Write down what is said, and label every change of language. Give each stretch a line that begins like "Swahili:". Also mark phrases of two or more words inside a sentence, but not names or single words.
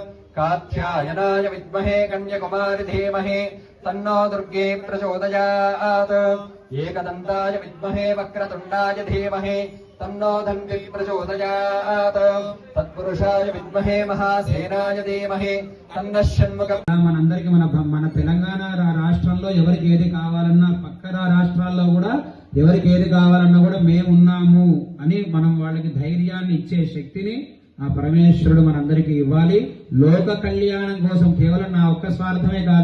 Sanskrit: कात्यायनाय विद्महे कन्याकुमारी धीमहि तन्नो दुर्गे प्रचोदयात्। एकदन्ताय विद्महे वक्रतुण्डाय धीमहि तन्नो धन्वी प्रचोदयात्। तत्पुरुषाय विद्महे महासेनाय धीमहि तन्नः షణ్ముఖः।
Telugu: మనందరికీ మన తెలంగాణ రాష్ట్రంలో ఎవరికి ఏది కావాలన్నా, పక్కన రాష్ట్రాల్లో కూడా ఎవరికి ఏది కావాలన్నా కూడా మేమున్నాము అని మనం వాళ్ళకి ధైర్యాన్ని ఇచ్చే శక్తిని ఆ పరమేశ్వరుడు మనందరికీ ఇవ్వాలి. లోక కళ్యాణం కోసం కేవలం నా ఒక్క స్వార్థమే కాదు.